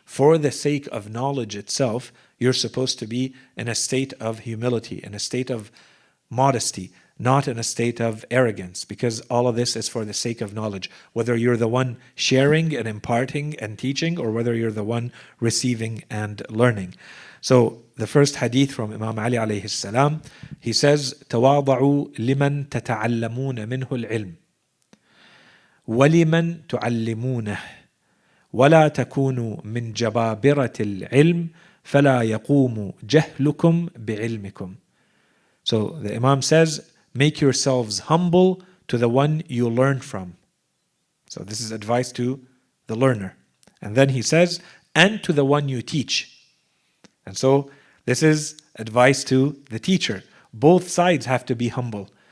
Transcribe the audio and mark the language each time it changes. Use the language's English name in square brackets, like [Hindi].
[English] For the sake of knowledge itself, you're supposed to be in a state of humility, in a state of modesty, not in a state of arrogance, because all of this is for the sake of knowledge. Whether you're the one sharing and imparting and teaching, or whether you're the one receiving and learning. So the first hadith from Imam Ali alayhi salam, he says, [Arabic] تواضعوا لمن تتعلمون منه العلم ولمن تعلمونه ولا تكونوا من جبابرة العلم فلا يقوم جهلكم بعلمكم. [English] So the Imam says, make yourselves humble to the one you learn from. So this is advice to the learner. And then he says, and to the one you teach. And so this is advice to the teacher. Both sides have to be humble.